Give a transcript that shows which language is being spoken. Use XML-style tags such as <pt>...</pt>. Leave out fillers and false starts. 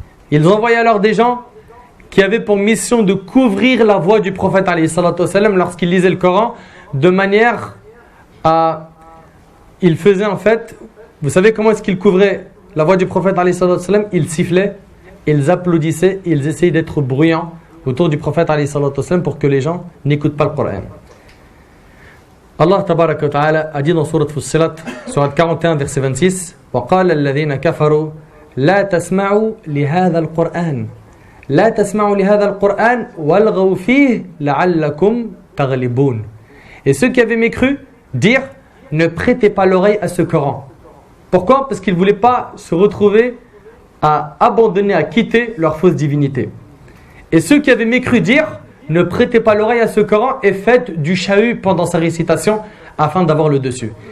<fr>Ils envoyaient alors des gens qui avaient pour mission de couvrir la voix du prophète alayhi salatu wassalam lorsqu'il lisait le Coran, de manière à... Il faisait en fait... Vous savez comment est-ce qu'ils couvraient la voix du prophète alayhi salatu wassalam? Ils sifflaient, ils applaudissaient, ils essayaient d'être bruyants autour du prophète alayhi salatu wassalam pour que les gens n'écoutent pas le Coran. Allah tabaraka wa ta'ala a dit dans Surat Fussilat, Surat 41, verset 26,</fr> <ar>وَقَالَ الَّذِينَ كَفَرُوا لَا تَسْمَعُوا لِهَذَا الْقُرْآنِ لَا تَسْمَعُوا لِهَذَا الْقُرْآنِ وَالْغَوْا فِيهِ لَعَلَّكُمْ تَغْلِبُونَ.</ar> <fr>Et ceux qui avaient mécru dirent, ne prêtez pas l'oreille à ce Coran. Pourquoi? Parce qu'ils ne voulaient pas se retrouver à abandonner, à quitter leur fausse divinité. Et ceux qui avaient mécru dirent, ne prêtez pas l'oreille à ce Coran et faites du chahut pendant sa récitation afin d'avoir le dessus.</fr>